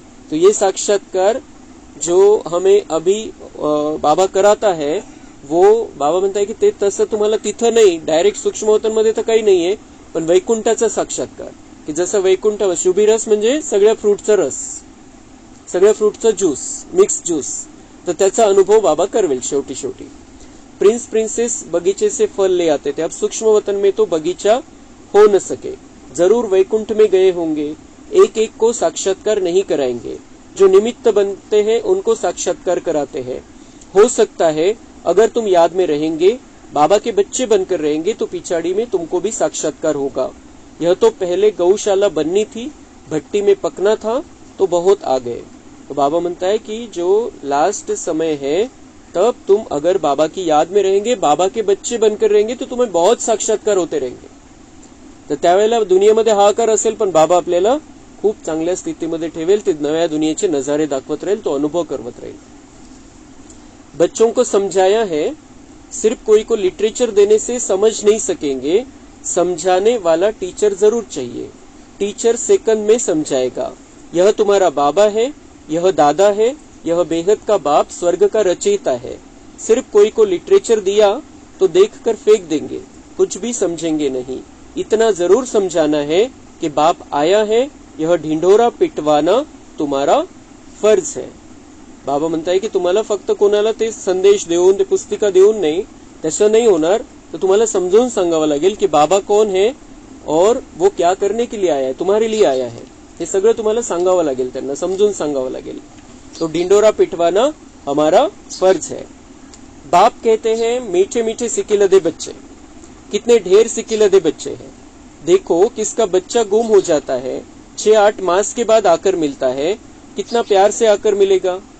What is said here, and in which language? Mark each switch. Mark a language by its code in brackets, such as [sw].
[hi] तो ये साक्षात्कार जो हमें अभी बाबा कराता है वो [mr] बाबा म्हणताय की ते तसं तुम्हाला तिथं नाही, डायरेक्ट सूक्ष्मवतनमध्ये तर काही नाहीये, पण वैकुंठाचा साक्षात्कार की जसं वैकुंठ शुभी रस म्हणजे सगळ्या फ्रूटचा रस, सगळ्या फ्रूटचा ज्यूस, मिक्स ज्यूस. तर त्याचा अनुभव बाबा करवेल शेवटी शेवटी. [hi] प्रिंस प्रिंसेस बगीचे से फल ले आते थे, अब सूक्ष्म वतन में तो बगीचा हो न सके. जरूर वैकुंठ में गए होंगे, एक एक को साक्षात्कार नहीं कराएंगे. जो निमित्त बनते हैं उनको साक्षात्कार कराते हैं. हो सकता है अगर तुम याद में रहेंगे, बाबा के बच्चे बनकर रहेंगे, तो पिछाड़ी में तुमको भी साक्षात्कार होगा. यह तो पहले गौशाला बननी थी, भट्टी में पकना था, तो बहुत आ गए. तो बाबा [mr] म्हणता [hi] है कि जो लास्ट समय है तब तुम अगर बाबा की याद में रहेंगे, बाबा के बच्चे बनकर रहेंगे, तो तुम्हें बहुत साक्षात्कार होते रहेंगे. [mr] तर त्यावेळेला दुनियेमध्ये हाहाकार असेल, पण बाबा आपल्याला खूप चांगल्या स्थितीमध्ये ठेवेल. ते नव्या दुनियेचे नजारे दाखवत राहील, तो अनुभव करवत राहील. [hi] बच्चों को समझाया है, सिर्फ कोई को लिटरेचर देने से समझ नहीं सकेंगे, समझाने वाला टीचर जरूर चाहिए. टीचर सेकंड में समझाएगा. यह तुम्हारा बाबा है, यह दादा है, यह बेहद का बाप स्वर्ग का रचयिता है. सिर्फ कोई को लिटरेचर दिया तो देखकर फेंक देंगे, कुछ भी समझेंगे नहीं. इतना जरूर समझाना है कि बाप आया है, यह ढिंढोरा पिटवाना तुम्हारा फर्ज है. [mr] बाबा म्हणताय की तुम्हाला फक्त कोणाला ते संदेश देऊन, ते पुस्तिका देऊन नाही, तसं नाही होणार. तर तुम्हाला समजून सांगावं लागेल की [hi] बाबा कौन है और वो क्या करने के लिए आया है, तुम्हारे लिए आया है. [mr] हे सगळं तुम्हाला सांगावं लागेल, त्यांना समजून सांगावं लागेल. [hi] तो ढिंडोरा पिटवाना हमारा फर्ज है. बाप कहते हैं मीठे मीठे सिकिलदे बच्चे, कितने ढेर सिकिलदे बच्चे हैं. देखो किसका बच्चा गुम हो जाता है, 6-8 मास के बाद आकर मिलता है, कितना प्यार से आकर मिलेगा.